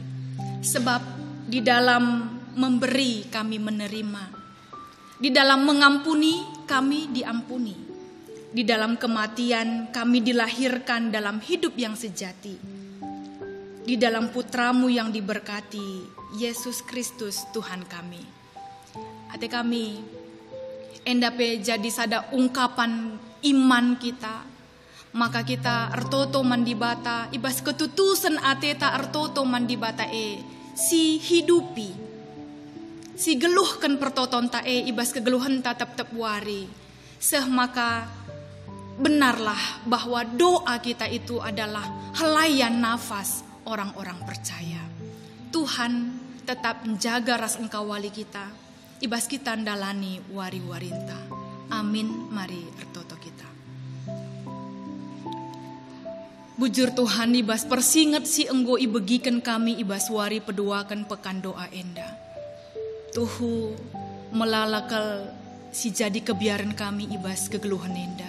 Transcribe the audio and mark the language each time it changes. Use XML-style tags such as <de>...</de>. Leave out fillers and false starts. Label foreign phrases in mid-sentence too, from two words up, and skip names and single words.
<id>Sebab di dalam memberi kami menerima. Di dalam mengampuni kami diampuni. Di dalam kematian kami dilahirkan dalam hidup yang sejati. Di dalam putramu yang diberkati, Yesus Kristus Tuhan kami.</id> <btx>Ate kami endape jadi sada ungkapan iman kita, maka kita ertoto mandibata ibas ketutusan ateta ertoto mandibata si hidupi, si geluhkan pertoton ta ibas kegeluhan ta tep wari.</btx> <id>Maka benarlah bahwa doa kita itu adalah helaian nafas orang-orang percaya. Tuhan tetap menjaga</id> <btx>ras engkau wali kita, ibas kita ndalani wari-warinta. Amin. Mari ertoto kita. Bujur Tuhan ibas persingat si enggo ibegikan kami ibas wari peduakan pekan doa enda. Tuhu melalakal si jadi kebiaran kami ibas kegeluhan enda.</btx>